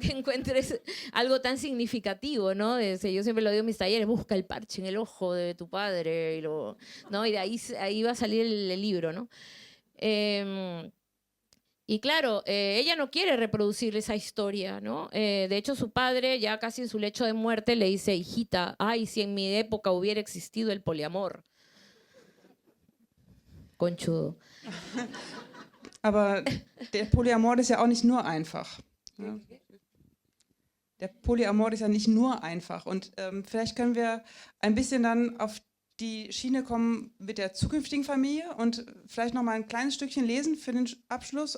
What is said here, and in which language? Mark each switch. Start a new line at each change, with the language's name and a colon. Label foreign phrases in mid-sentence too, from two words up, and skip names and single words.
Spanish: Que encuentres algo tan significativo, ¿no? Yo siempre lo digo en mis talleres, busca el parche en el ojo de tu padre, ¿no? Y de ahí va a salir el libro, ¿no? Y claro, ella no quiere reproducir esa historia, ¿no? De hecho, su padre, ya casi en su lecho de muerte, le dice, hijita, ay, si en mi época hubiera existido el poliamor. Conchudo.
German: Aber der Polyamor ist ja auch nicht nur einfach. Ja. Der Polyamor ist ja nicht nur einfach. Und vielleicht können wir ein bisschen dann auf die Schiene kommen mit der zukünftigen Familie und vielleicht noch mal ein kleines Stückchen lesen für den Abschluss.